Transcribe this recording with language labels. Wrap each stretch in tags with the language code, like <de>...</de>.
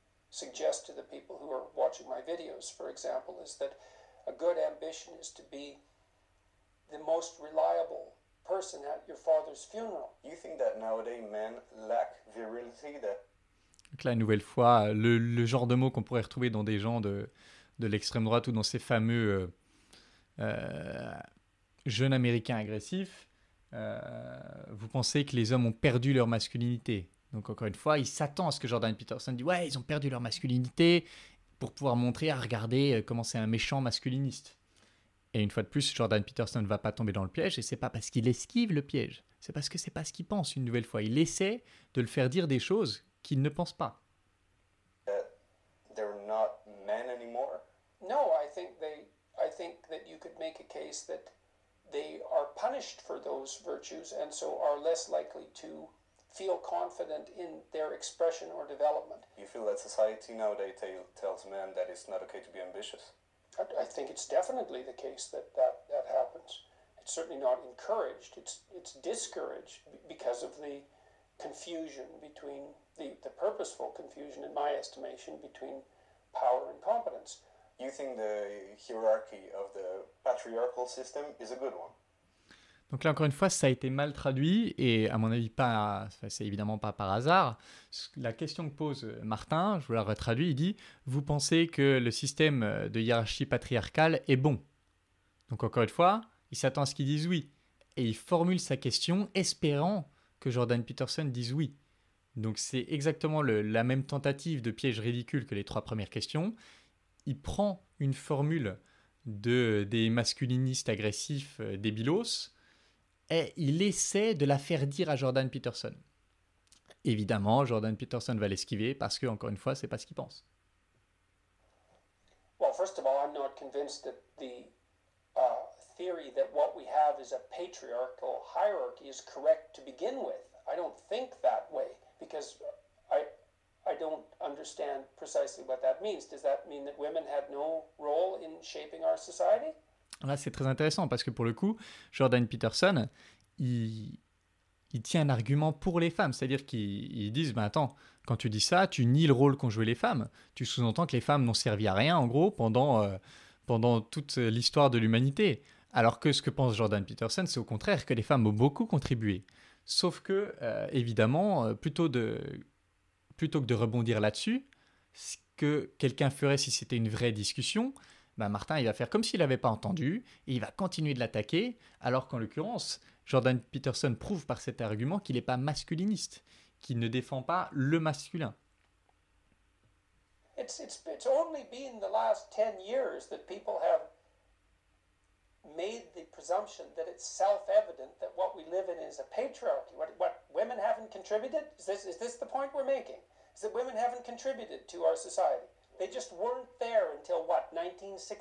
<en>Suggest to the people who are watching my videos, for example, is that a good ambition is to be the most reliable person at your father's funeral. You think that nowadays men lack virility?</en> <fr>Donc là, une nouvelle fois, le genre de mots qu'on pourrait retrouver dans des gens de l'extrême droite ou dans ces fameux jeunes américains agressifs, vous pensez que les hommes ont perdu leur masculinité. Donc encore une fois, il s'attend à ce que Jordan Peterson dise « Ouais, ils ont perdu leur masculinité » pour pouvoir montrer, regarder comment c'est un méchant masculiniste. Et une fois de plus, Jordan Peterson ne va pas tomber dans le piège et c'est pas parce qu'il esquive le piège, c'est parce que c'est pas ce qu'il pense une nouvelle fois. Il essaie de le faire dire des choses qu'il ne pense pas.</fr> <en>They're not men anymore? No, I think that you could make a case that they are punished for those virtues and so are less likely to feel confident in their expression or development. You feel that society nowadays tells men that it's not okay to be ambitious? I think it's definitely the case that happens. It's certainly not encouraged. It's discouraged because of the confusion between the purposeful confusion, in my estimation, between power and competence. You think the hierarchy of the patriarchal system is a good one?</en> <fr>Donc là, encore une fois, ça a été mal traduit et à mon avis, c'est évidemment pas par hasard. La question que pose Martin, je vous la retraduis, il dit « Vous pensez que le système de hiérarchie patriarcale est bon ?» Donc encore une fois, il s'attend à ce qu'ils disent oui. Et il formule sa question espérant que Jordan Peterson dise oui. Donc c'est exactement la même tentative de piège ridicule que les 3 premières questions. Il prend une formule des masculinistes agressifs débilos, et il essaie de la faire dire à Jordan Peterson. Évidemment, Jordan Peterson va l'esquiver parce que, encore une fois, c'est pas ce qu'il pense.</fr> <en>Well, first of all, I'm not convinced that the theory that what we have is a patriarchal hierarchy is correct to begin with. I don't think that way because I don't understand precisely what that means. Does that mean that women had no role in shaping our society?</en> <fr>Là, c'est très intéressant parce que pour le coup, Jordan Peterson, il tient un argument pour les femmes. C'est-à-dire qu'ils disent, attends, quand tu dis ça, tu nies le rôle qu'ont joué les femmes. Tu sous-entends que les femmes n'ont servi à rien, en gros, pendant toute l'histoire de l'humanité. Alors que ce que pense Jordan Peterson, c'est au contraire que les femmes ont beaucoup contribué. Sauf que, évidemment, plutôt que de rebondir là-dessus, ce que quelqu'un ferait si c'était une vraie discussion, Martin, il va faire comme s'il n'avait pas entendu et il va continuer de l'attaquer, alors qu'en l'occurrence, Jordan Peterson prouve par cet argument qu'il n'est pas masculiniste, qu'il ne défend pas le masculin.</fr> <en>It's only been the last 10 years that people have made the presumption that it's self-evident that what we live in is a patriarchy. What women haven't contributed? Is this the point we're making? Is that women haven't contributed to our society? They just weren't there until, 1965.</en>